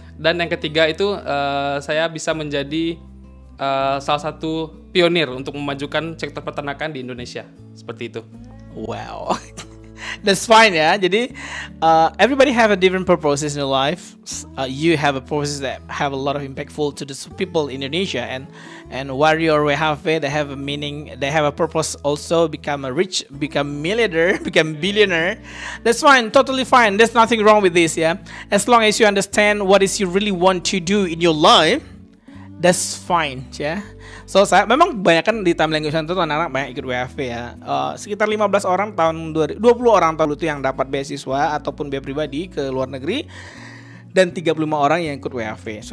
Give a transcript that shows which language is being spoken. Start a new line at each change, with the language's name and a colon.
Indonesian: Dan yang ketiga itu saya bisa menjadi salah satu pionir untuk memajukan sektor peternakan di Indonesia. Seperti itu.
English: Wow. That's fine ya. Jadi everybody have a different purposes in their life. You have a purpose that have a lot of impactful to the people in Indonesia, and warrior we have it. They have a meaning. They have a purpose also. Become a rich, become millionaire, become billionaire. That's fine. Totally fine. There's nothing wrong with this ya. As long as you understand what is you really want to do in your life, that's fine ya.
Indonesian: So saya memang banyak kan di timeline gue itu anak-anak banyak ikut WFV ya. Sekitar 15 orang tahun 20 orang tahun itu yang dapat beasiswa ataupun biaya pribadi ke luar negeri, dan 35 orang yang ikut WFV.